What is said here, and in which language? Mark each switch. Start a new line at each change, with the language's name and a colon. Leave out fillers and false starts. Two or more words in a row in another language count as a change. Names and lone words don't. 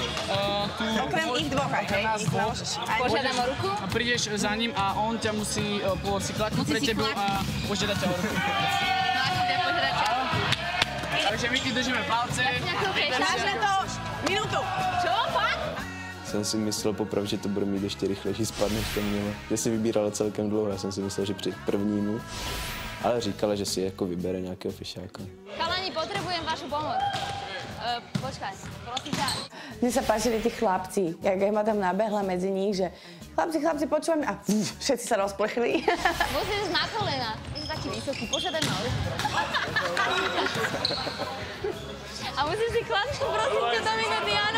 Slovak: Okrem ich dvoch, hej? Požiadam o ruku? A prídeš za ním a on ťa musí klaknúť pre tebou a požiadať ťa o ruku. No ako teda požiadať ťa o ruku? Takže my ti držíme palce. Máš na to minútu. Čo? Fakt?
Czech: Jsem si myslel poprvé, že to bude mít ještě rychlejší spad, než to mělo. Že si vybírala celkem dlouho, já jsem si myslel, že při prvnímu. Ale říkala, že si jako vybere nějakého fišáka.
Slovak: Chalani, potrebujem vašu pomoc. Počkaj, prosím ťa. Mne sa páčili tí chlapci, jak ma tam nabehla medzi nich, že chlapci, počúvame a všetci sa rozplechli. Musíš ísť na kolena. Ty si taký vysoký, požiadaj ma o ruku, prosím. A musíš si kladku, prosím ťa, do minúty, áno.